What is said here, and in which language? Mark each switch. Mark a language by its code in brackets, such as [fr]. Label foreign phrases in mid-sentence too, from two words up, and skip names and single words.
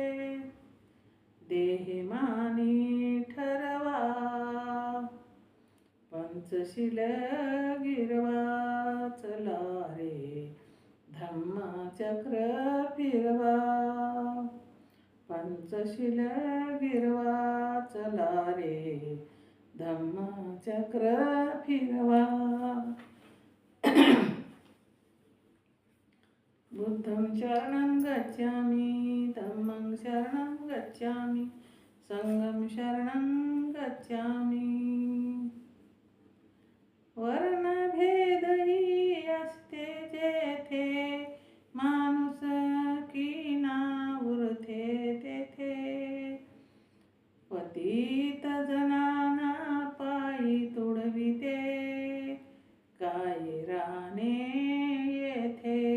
[mr] देहमानी ठरवा, पंचशील गिरवा चला रे, धम्मचक्र फिरवा. पंचशील गिरवा चला रे, धम्मचक्र फिरवा. [pi] बुद्धं शरणं गच्छामि, धम्मं शरणं गच्छामि, संघं शरणं गच्छामि. [mr] वर्णभेद ही असते जेथे, माणुसकी ना उरते तेथे. पतित जनांना पायी तुडविते, काय राहणे येथे.